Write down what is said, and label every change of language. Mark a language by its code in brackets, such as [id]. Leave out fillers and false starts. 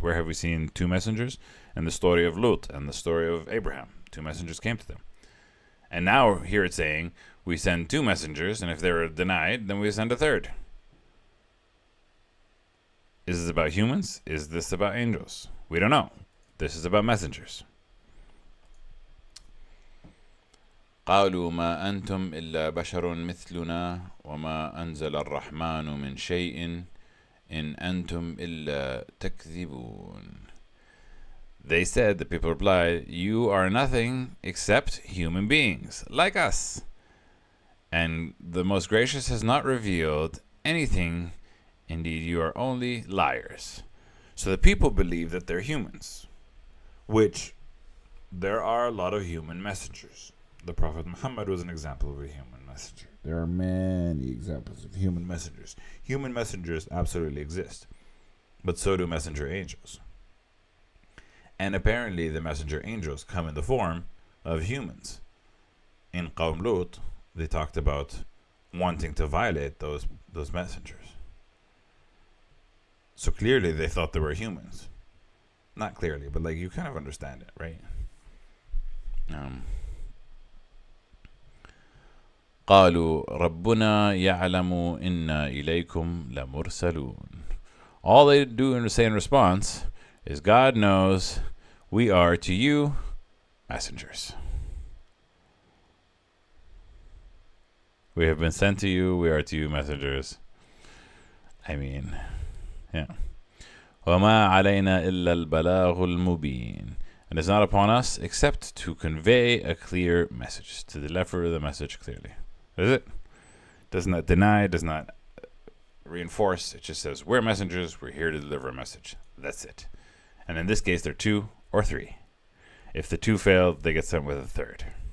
[en] Where have we seen 2 messengers? In the story of Lut and the story of Abraham. 2 messengers came to them. And now here it's saying, we send 2 messengers, and if they were denied, then we send a third. Is this about humans? Is this about angels? We don't know. This is about messengers. [ar] قالوا ما أنتم إلا بشر مثلنا وما أنزل الرحمن من شيء إن أنتم إلا تكذبون. [en] They said, the people replied, you are nothing except human beings, like us. And the Most Gracious has not revealed anything. Indeed, you are only liars. So the people believe that they're humans, which there are a lot of human messengers. The Prophet Muhammad was an example of a human messenger. There are many examples of human messengers. Human messengers absolutely exist, but so do messenger angels. And apparently the messenger angels come in the form of humans. In Qawm Lut, they talked about wanting to violate those messengers. So clearly they thought they were humans. Not clearly, but like you kind of understand it, right? [ar] قالوا ربنا يعلم إنا إليكم لمرسلون. [en] All they do and say in response is, God knows we are to you messengers. We have been sent to you, we are to you messengers. I mean, yeah. [ar] وما علينا إلا البلاغ المبين. [en] And it's not upon us except to convey a clear message, to deliver the message clearly. That is it. Does not deny, does not reinforce. It just says, we're messengers, we're here to deliver a message. That's it. And in this case, they're 2 or 3. If the 2 fail, they get sent with a third.